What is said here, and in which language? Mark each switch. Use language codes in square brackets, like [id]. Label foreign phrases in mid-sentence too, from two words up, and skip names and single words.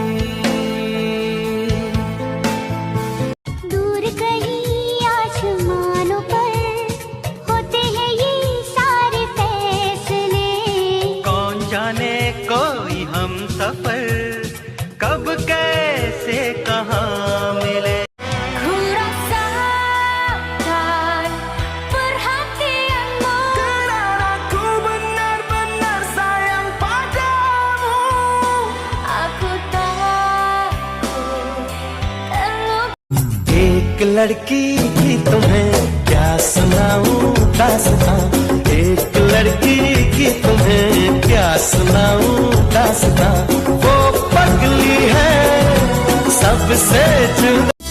[hi] दूर कहीं आसमानों पर होते हैं ये सारे फैसले। कौन जाने कोई हम सफर कब कैसे कहाँ मिले। [id] Ku rasakan perhatianmu. Karena aku benar-benar sayang padamu. Aku takut terluka. [hi] एक लड़की की तुम्हें क्या सुनाऊं दास्तां। एक लड़की की तुम्हें क्या सुनाऊं दास्तां। वो पगली है सबसे जुदा।